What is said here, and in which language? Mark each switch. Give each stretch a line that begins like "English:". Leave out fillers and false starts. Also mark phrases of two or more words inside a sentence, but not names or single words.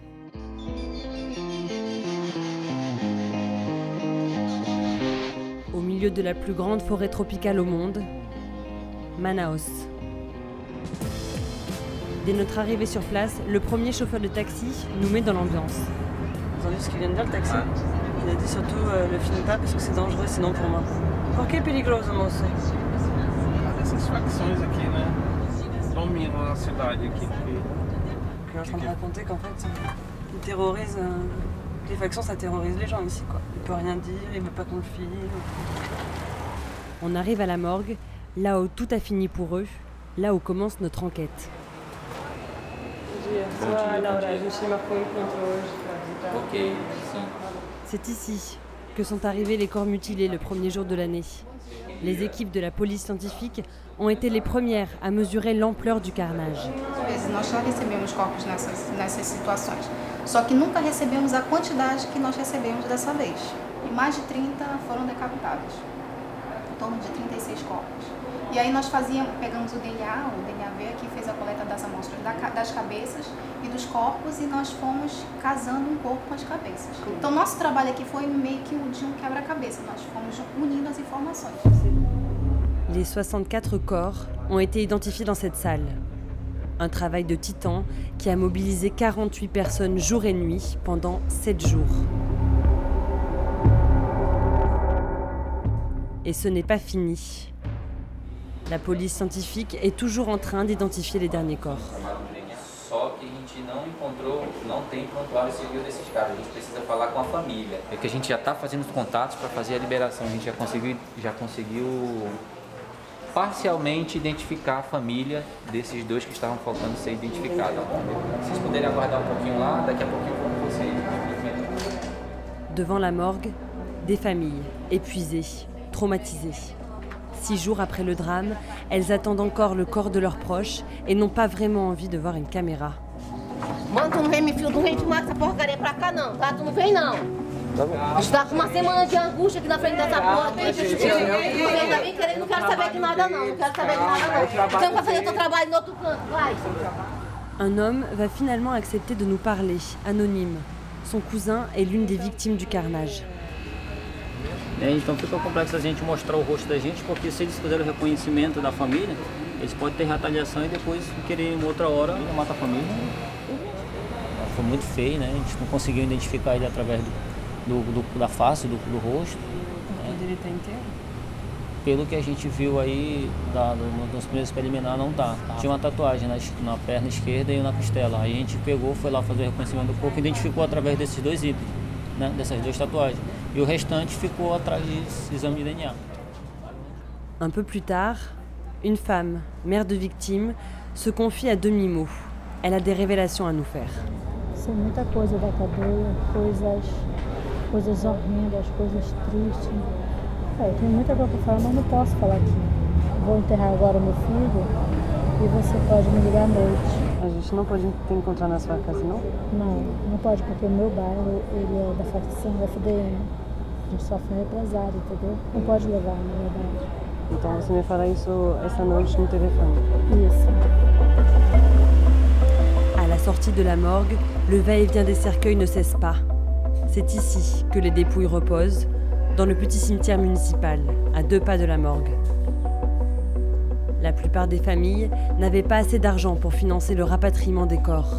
French: Au milieu de la plus grande forêt tropicale au monde, Manaus. Dès notre arrivée sur place, le premier chauffeur de taxi nous met dans l'ambiance. Vous avez entendu ce qu'il vient de dire, le taxi? Il a dit surtout le filme pas parce que c'est dangereux sinon pour moi.
Portuguese: Por que perigoso, moço? Essas facções aqui, né, dominam a cidade aqui.
French: Il est en train de raconter qu'en fait, ils terrorisent, les factions ça terrorise les gens ici quoi. Il peut rien dire, il veut pas qu'on le filme. On arrive à la morgue, là où tout a fini pour eux, là où commence notre enquête. C'est ici que sont arrivés les corps mutilés le premier jour de l'année. Les équipes de la police scientifique ont été les premières à mesurer l'ampleur du carnage.
Portuguese: Nós já recebemos corpos nessas situações, só que nunca recebemos a quantidade que nós recebemos dessa vez. E mais de 30 foram decapitados, em torno de 36 corpos. E aí nós pegamos o DNA veio aqui, fez a coleta das amostras das cabeças e dos corpos e nós fomos casando um corpo com as cabeças. Então nosso trabalho aqui foi meio que o de um quebra-cabeça, nós fomos unindo as informações.
French: Les 64 corps ont été identifiés dans cette salle. Un travail de titan qui a mobilisé 48 personnes jour et nuit pendant 7 jours. Et ce n'est pas fini. La police scientifique est toujours en train d'identifier les derniers corps.
Portuguese: Só que a gente não tem prontuário civil desses caras, a gente precisa falar com a família. É que a gente já está fazendo os contatos para fazer a liberação, a gente já conseguiu parcialmente identificar a família desses dois que estavam faltando ser identificados. Se vocês puderem aguardar um pouquinho lá, daqui a pouquinho eu vou com vocês.
French: Devant la morgue, des familles épuisées, traumatisées. 6 jours après le drame, elles attendent encore le corps de leurs proches et n'ont pas vraiment envie de voir une caméra.
Portuguese: Mano, tu não vem me filmar essa porcaria pra cá não, tá? Tu não vem não. A gente tá com uma semana de angústia aqui na frente dessa porta. Ainda bem querendo, não quero saber de nada não, não quero saber de nada não. Então vai fazer teu trabalho no outro canto, vai.
French: Un homme va finalement accepter de nous parler, anonyme. Son cousin est l'une des victimes du carnage.
Portuguese: Então fica complexo a gente mostrar o rosto da gente, porque se eles fizeram o reconhecimento da família, eles podem ter retaliação e depois querer em outra hora matar a família. Foi muito feio, né? A gente não conseguiu identificar ele através da face, do rosto. Ele tá inteiro? Pelo que a gente viu aí, nos primeiros preliminares, não tá. Tinha uma tatuagem na perna esquerda e na costela. Aí a gente pegou, foi lá fazer o reconhecimento do corpo e identificou através desses dois itens, né? Dessas duas tatuagens.
French: Et le
Portuguese: restante ficou atrás des exames de DNA.
French: Un peu plus tard, une femme, mère de victime, se confie à demi-mot. elle a des révélations à nous faire.
Portuguese: Sei muita coisa da cadeia, coisas horrendas, coisas tristes. Tem muita coisa para falar, mas não posso falar aqui. Vou enterrar agora meu filho e você pode me ligar à noite. A gente não pode te encontrar na sua casa, não? Não pode, porque o meu bairro ele é da facção FDN. A gente sofre represário, entendeu? Não pode levar, na verdade. Então você me fará isso essa noite no telefone. Isso.
French: À la sortie de la morgue, le va-et-vient des cercueils ne cesse pas. C'est ici que les dépouilles reposent, dans le petit cimetière municipal, à 2 pas de la morgue. La plupart des familles n'avaient pas assez d'argent pour financer le rapatriement des corps.